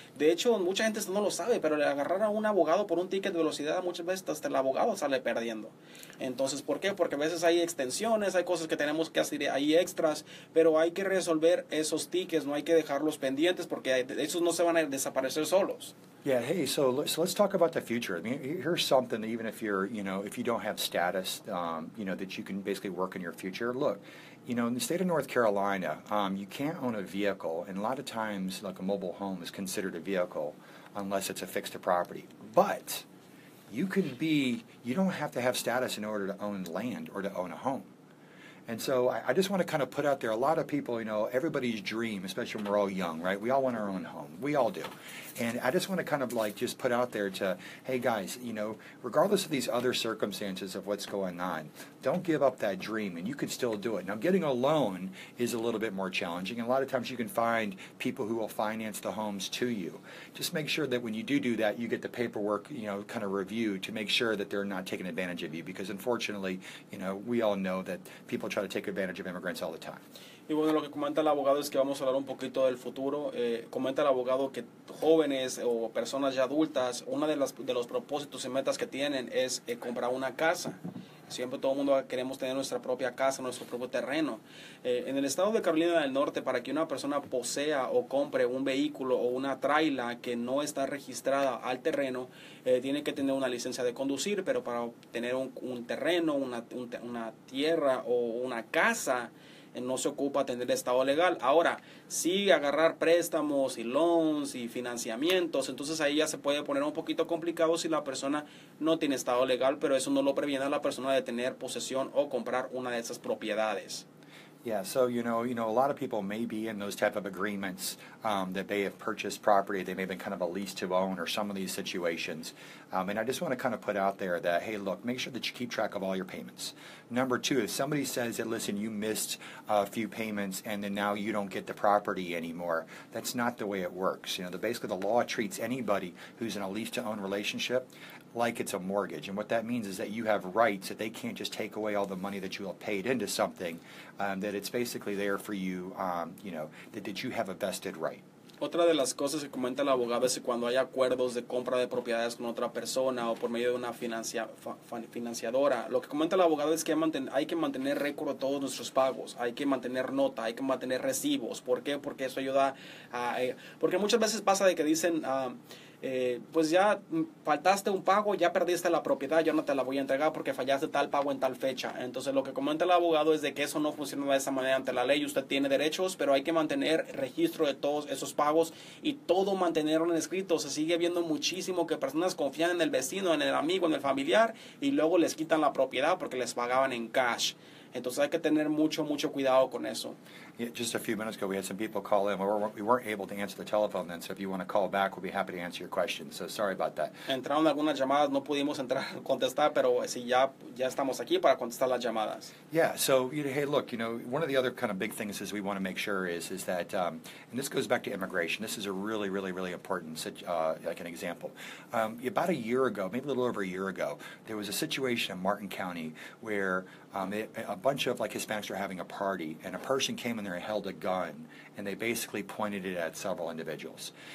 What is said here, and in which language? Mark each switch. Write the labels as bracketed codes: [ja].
[es] De hecho, mucha gente no lo sabe, pero le agarrar a un abogado por un ticket de velocidad, muchas veces hasta el abogado sale perdiendo. Entonces, ¿por qué? Porque a veces hay extensiones, hay cosas que tenemos que hacer, hay extras, pero hay que resolver esos tickets, no hay que dejarlos pendientes porque esos no se van a desaparecer solos. [en] Yeah, hey, so let's talk about the future. I mean, here's something, even if you're, if you don't have status, that you can basically work in your future. Look, in the state of North Carolina, you can't own a vehicle, and a lot of times, like a mobile home is considered a vehicle unless it's affixed to property. But you don't have to have status in order to own land or to own a home. And so I just want to kind of put out there, a lot of people, everybody's dream, especially when we're all young, right? We all want our own home. We all do. And I just want to kind of like just put out there to, hey guys, regardless of these other circumstances of what's going on, don't give up that dream, and you can still do it. Now, getting a loan is a little bit more challenging, and a lot of times you can find people who will finance the homes to you. Just make sure that when you do that, you get the paperwork, kind of reviewed to make sure that they're not taking advantage of you, because unfortunately, we all know that people try to take advantage of immigrants all the time. [es] Y bueno, lo que comenta el abogado es que vamos a hablar un poquito del futuro. Comenta el abogado que jóvenes o personas ya adultas, uno de los propósitos y metas que tienen es comprar una casa. Siempre todo el mundo queremos tener nuestra propia casa, nuestro propio terreno. En el estado de Carolina del Norte, para que una persona posea o compre un vehículo o una traila que no está registrada al terreno, tiene que tener una licencia de conducir, pero para tener un terreno, una tierra o una casa, no se ocupa tener estado legal. Ahora, sí agarrar préstamos y loans y financiamientos, entonces ahí ya se puede poner un poquito complicado si la persona no tiene estado legal, pero eso no lo previene a la persona de tener posesión o comprar una de esas propiedades. [en] Yeah, so, a lot of people may be in those type of agreements that they have purchased property, they may have been kind of a lease to own or some of these situations. And I just want to kind of put out there that, hey, look, make sure that you keep track of all your payments. Number two, if somebody says that, listen, you missed a few payments and then now you don't get the property anymore, that's not the way it works. Basically the law treats anybody who's in a lease to own relationship like it's a mortgage. And what that means is that you have rights, that they can't just take away all the money that you have paid into something, that it's basically there for you, that you have a vested right. [es] Otra de las cosas que comenta el abogado es que cuando hay acuerdos de compra de propiedades con otra persona o por medio de una financiadora, lo que comenta el abogado es que hay que mantener récord de todos nuestros pagos, hay que mantener nota, hay que mantener recibos. ¿Por qué? Porque eso ayuda a... porque muchas veces pasa de que dicen... pues ya faltaste un pago, ya perdiste la propiedad, yo no te la voy a entregar porque fallaste tal pago en tal fecha. Entonces lo que comenta el abogado es de que eso no funciona de esa manera ante la ley. Usted tiene derechos, pero hay que mantener registro de todos esos pagos y todo mantenerlo en escrito. Se sigue viendo muchísimo que personas confían en el vecino, en el amigo, en el familiar y luego les quitan la propiedad porque les pagaban en cash. Entonces hay que tener mucho cuidado con eso. [en] Yeah, just a few minutes ago, we had some people call in. We weren't able to answer the telephone then, so if you want to call back, we'll be happy to answer your questions. So sorry about that. [es] Entraron algunas llamadas, no pudimos contestar, pero sí, ya estamos aquí para contestar las llamadas. [en] Yeah, so, hey, look, one of the other kind of big things is we want to make sure is that, and this goes back to immigration. This is a really, really, really important, like an example. About a year ago, maybe a little over a year ago, there was a situation in Martin County where a bunch of Hispanics were having a party, and a person came in there and held a gun, and they basically pointed it at several individuals.